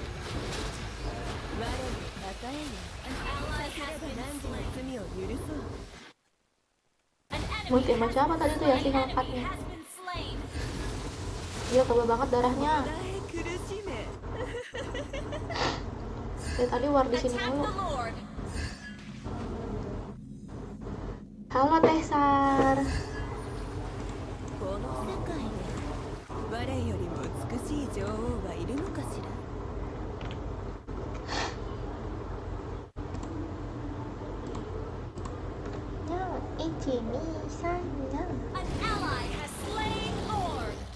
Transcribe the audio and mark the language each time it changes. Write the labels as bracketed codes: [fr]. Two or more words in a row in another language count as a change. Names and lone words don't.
[id] Multi macam apa tadi tuh ya sih ngangkatnya? Dia tebal banget darahnya. Ya tadi war di sini dulu. Halo Tesar. [ja] 我よりも美しい女王はいるのかしら。 [en] An ally has slain Lord.